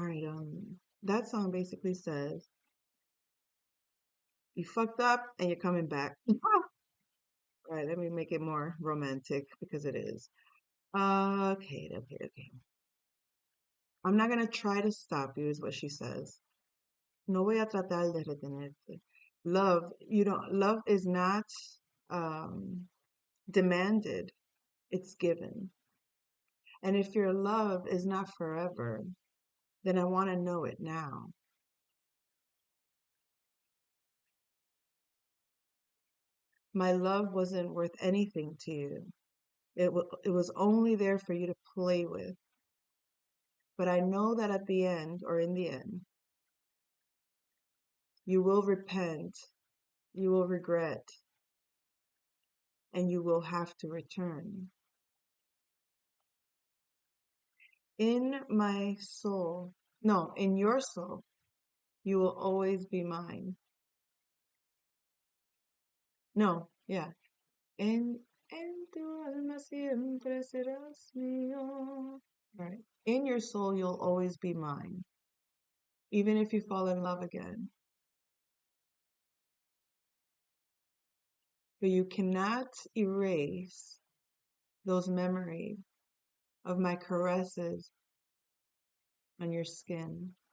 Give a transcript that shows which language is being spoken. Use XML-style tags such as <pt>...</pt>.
<en>All right, that song basically says you fucked up and you're coming back. All right, let me make it more romantic because it is. Okay. I'm not gonna try to stop you, is what she says.</en> <es>No voy a tratar de retenerte.</es> <en>Love is not um, demanded, it's given. And if your love is not forever, then I want to know it now. My love wasn't worth anything to you. It was only there for you to play with. But I know that at the end, or in the end, you will repent, you will regret, and you will have to return. In my soul, no, in your soul, you will always be mine. No, yeah.</en> <es>En tu alma siempre serás mío.</es> <en>Right. In your soul, you'll always be mine, even if you fall in love again. But you cannot erase those memories of my caresses on your skin.</en>